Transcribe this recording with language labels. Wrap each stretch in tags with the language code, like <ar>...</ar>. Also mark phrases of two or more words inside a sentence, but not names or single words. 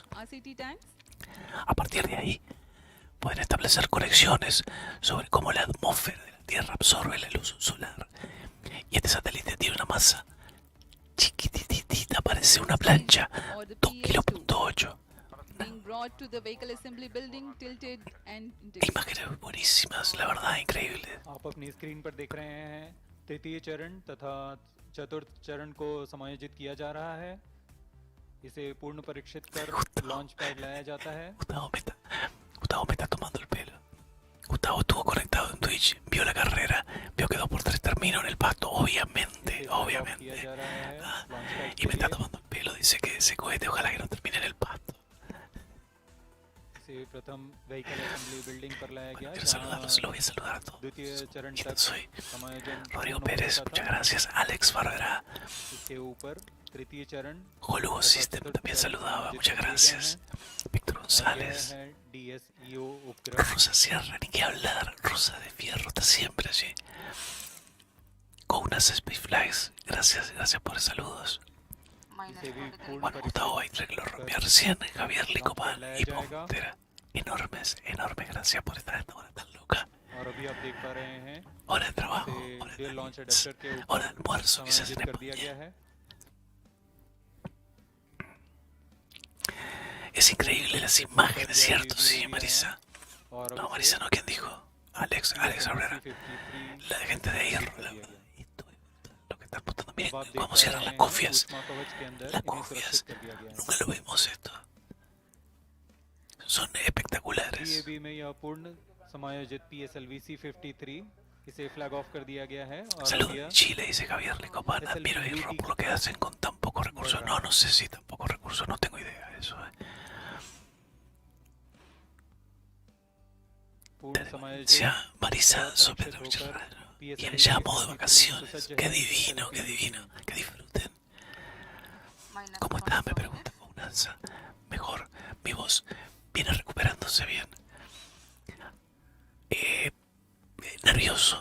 <es>A partir de ahí, pueden establecer conexiones sobre cómo la atmósfera de la Tierra absorbe la luz solar. Y este satélite tiene una masa chiquititita, parece una plancha, 2,8 kilos. Imágenes buenísimas, la verdad, increíbles.</es> <hi>आप अपनी स्क्रीन पर देख रहे हैं तृतीय चरण तथा चतुर्थ चरण को समायोजित किया जा रहा है। इसे पूर्ण परीक्षित कर लॉन्च पैड लाया जाता है।</hi> <es>Gustavo me está tomando el pelo. Gustavo estuvo conectado en Twitch, vio la carrera, vio que 2x3 terminó en el pasto, obviamente. Y me está tomando el pelo, dice que ese cohete ojalá que no termine en el pasto.</es> <hi>इसे प्रथम व्हीकल असेंबली बिल्डिंग पर लाया गया।</hi> <es>Quiero saludarlos, los voy a saludar a todos.</es> <hi>द्वितीय चरण</hi> <es>¿Quién</es> <hi>तक</hi> <es>soy?</es> <hi>समायोजन</hi> <es>Rodrigo</es> <hi>पूर्ण</hi> <es>Pérez,</es> <hi>होता</hi> <es>muchas</es> <hi>था।</hi> <es>gracias. Alex Barbera,</es> <hi>इसके ऊपर तृतीय चरण</hi> <es>Holugo System también saludaba, muchas gracias. Víctor González,</es> <hi>DSEO उपग्रह</hi> <es>Rosa Sierra, ni qué hablar. Rosa de Fierro está siempre allí. Counas Space Flies, gracias por los saludos.</es> <hi>इसे भी पूर्ण</hi> <es>Bueno, Gustavo Aitrek lo rompió recién, Javier Licopán y Montera. Enormes, gracias por estar a esta hora tan loca.</es> <hi>और अभी आप देख पा रहे हैं</hi> <es>Hora de trabajo,</es> <hi>इसे</hi> <es>hora de</es> <en>dual launch</en> <es>almuerzo,</es> <hi>एडेप्टर के</hi> <es>hora de</es> <hi>ऊपर</hi> <es>almuerzo, quizás en</es> <hi>समायोजित कर दिया</hi> <es>España.</es> <hi>गया है।</hi> <es>Es increíble las imágenes, ¿cierto? Sí, Marisa.</es> <hi>और</hi> <es>No,</es> <hi>अब</hi> <es>Marisa</es> <hi>इसे</hi> <es>no, ¿quién dijo? Alex Herrera.</es> <hi>53</hi> <es>La gente de ISRO.</es> <hi>कर दिया गया।</hi> <es>Esto es lo que están mostrando. Miren</es> <hi>अब आप देख</hi> <es>cómo</es> <hi>पा</hi> <es>cierran</es> <hi>रहे</hi> <es>las</es> <hi>हैं</hi> <es>cofias.</es> <hi>ऊष्मा कवच के अंदर</hi> <es>Las</es> <hi>इन्हें</hi> <es>cofias.</es> <hi>सुरक्षित कर दिया गया है।</hi> <es>Nunca lo vimos esto. Son espectaculares.</es> <hi>DAB में यह पूर्ण समायोजित PSLV C-53 इसे</hi> <en>flag off</en> <hi>कर दिया गया है और</hi> <es>Salud</es> <hi>अब</hi> <es>de</es> <hi>यह</hi> <es>Chile, dice Javier Lecopán. Admiro a ISRO por lo que hacen con tan pocos recursos. No, no sé si tan pocos recursos, no tengo idea de eso.</es> <hi>पूर्ण समायोजित</hi> <es>Decía Marisa</es> <hi>परीक्षित</hi> <es>sobre</es> <hi>होकर</hi> <es>Vienen ya a modo de vacaciones. Qué divino, qué divino. Que disfruten. ¿Cómo estás? Me pregunta con un alza. Mejor. Mi voz viene recuperándose bien. Nervioso.</es>